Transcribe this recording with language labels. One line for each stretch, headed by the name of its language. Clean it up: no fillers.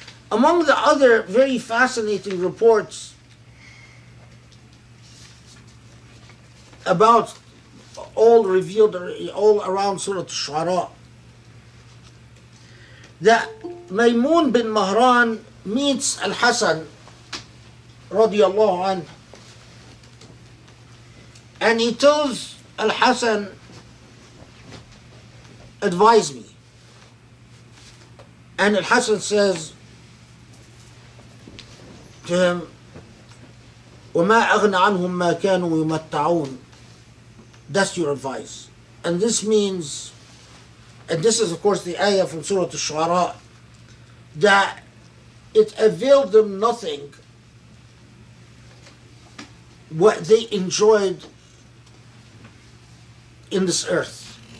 English: Among the other very fascinating reports about all revealed all around Surah Al-Shu'ara, that Maymun bin Mahran meets Al-Hasan radiyallahu anhu, and he tells Al-Hasan, advise me. And Al-Hasan says to him,
Arabic: وَمَا أَغْنَ عَنْهُمْ مَا كَانُوا يُمَتَّعُونَ.
English: That's your advice. And this means, and this is of course the ayah from Surah Al-Shu'ara, that it availed them nothing what they enjoyed in this earth.